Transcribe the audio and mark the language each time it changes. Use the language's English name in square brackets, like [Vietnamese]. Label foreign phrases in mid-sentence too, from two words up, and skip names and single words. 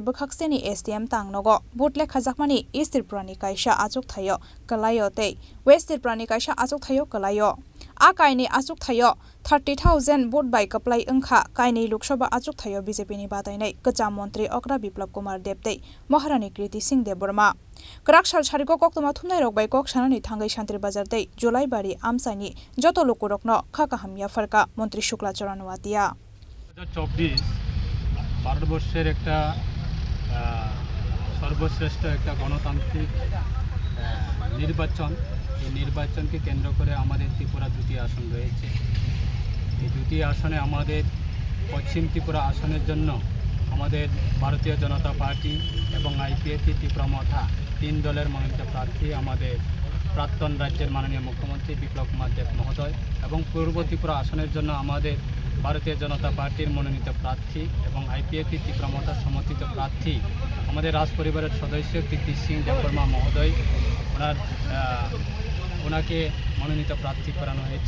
[Kok Borok] बखाक्सेनि एसडीएम तांगनगो बोट लेखा जाकमानि ईस्ट त्रिपुरानि कायसा आजुक थायो कलायो तै वेस्ट त्रिपुरानि कायसा आजुक थायो कलायो आ कायनि आजुक थायो 30,000 बोट बाय कपलाई अंखा कायनि लोकसभा आजुक थायो बीजेपीनि बादायनाय कचा मंत्री अग्रा बिप्लब कुमार देबतै महारानी कीर्ति सिंह देबबर्मा क्राकसाल सारिगो कक्तमा थुमनाय रकबाय कक्षानानि थांगै सान्त्रिबाजार तै जुलाइबारी आमसाइनि जत लोकरकनो खाकाहाम याफारका मंत्री शुक्ला चरण वातिया [Bangla] 2024 ভারতবর্ষের একটা সর্বশ্রেষ্ঠ একটা গণতান্ত্রিক নির্বাচন এই নির্বাচনকে কেন্দ্র করে আমাদের ত্রিপুরা দুটি আসন রয়েছে এই দুটি আসনে আমাদের পশ্চিম ত্রিপুরা আসনের জন্য আমাদের ভারতীয় জনতা পার্টি এবং আইপিএফটি ত্রিপুরা মথা 3 দলের মনোনীত প্রার্থী আমাদের প্রাক্তন রাজ্যের মাননীয় মুখ্যমন্ত্রী বিপ্লব কুমার দেব মহোদয় এবং পূর্ব ত্রিপুরা আসনের জন্য আমাদের ভারতীয় জনতা পার্টির মনোনীত প্রার্থী এবং আইপিএফটি ত্রিপুরা মথার সমর্থিত প্রার্থী আমাদের রাজ পরিবারের সদস্য কীর্তি সিং দেববর্মা মহোদয় ওনাকে মনোনীত প্রার্থী করানো হয়েছে।